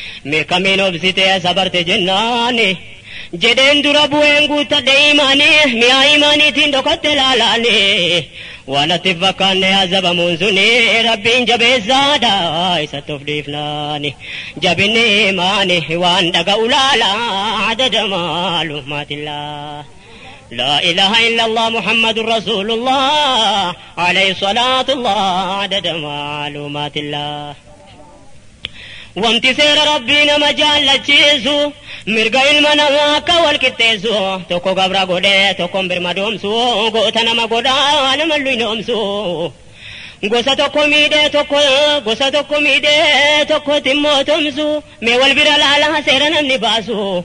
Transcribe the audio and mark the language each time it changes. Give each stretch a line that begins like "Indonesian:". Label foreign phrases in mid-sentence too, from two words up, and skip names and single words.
Oromo: Meeqamiin obsitee sabarte jennaani. Jedheen dura bu'een guuttadhe imaani. Mi'aa imaaniitiin dhokatte laalaani. Waan atti hin fakkaanne azabamuun suni Rabbiin jabeessaadha, isatti of dhiifnaani. Jabinni imaani waan dhaga'u laala, adada maalumaatillaa.
Arabic: لا إله إلا الله محمد رسول الله عليه صلاة الله عدد معلومات الله.
Oromo: Wanti seera Rabbii nama jaallachiisu, mirga ilma namaa akka wal qixxeessu, tokko gabra godhee, tokkoon birma doomsu, goota nama godhaa, nama luinoomsu. Gosa tokko miidhee tokko, gosa tokko miidhee tokko timmoo tumsu, mee wal bira laalaa seera namni baasu.